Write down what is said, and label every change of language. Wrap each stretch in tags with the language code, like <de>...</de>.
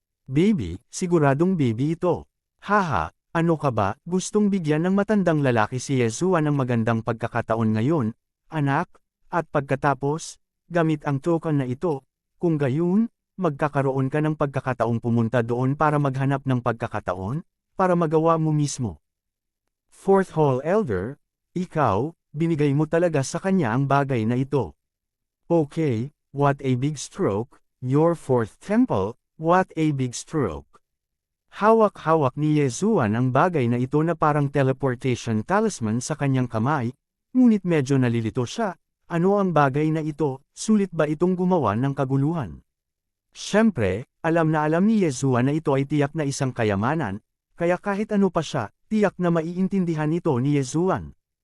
<tl>Baby, siguradong baby ito. Haha, ano ka ba, gustong bigyan ng matandang lalaki si Yesuan ng magandang pagkakataon ngayon, anak, at pagkatapos, gamit ang token na ito, kung gayon, magkakaroon ka ng pagkakataong pumunta doon para maghanap ng pagkakataon, para magawa mo mismo. Fourth Hall Elder, ikaw, binigay mo talaga sa kanya ang bagay na ito.</tl> <en>Okay, what a big stroke, your fourth temple, what a big stroke.</en> <tl>Hawak-hawak ni Yesuan ang bagay na ito na parang teleportation talisman sa kanyang kamay, ngunit medyo nalilito siya, ano ang bagay na ito, sulit ba itong gumawa ng kaguluhan? Siyempre, alam na alam ni Yesuan na ito ay tiyak na isang kayamanan, kaya kahit ano pa siya, tiyak na maiintindihan ito ni Yesuan.</tl>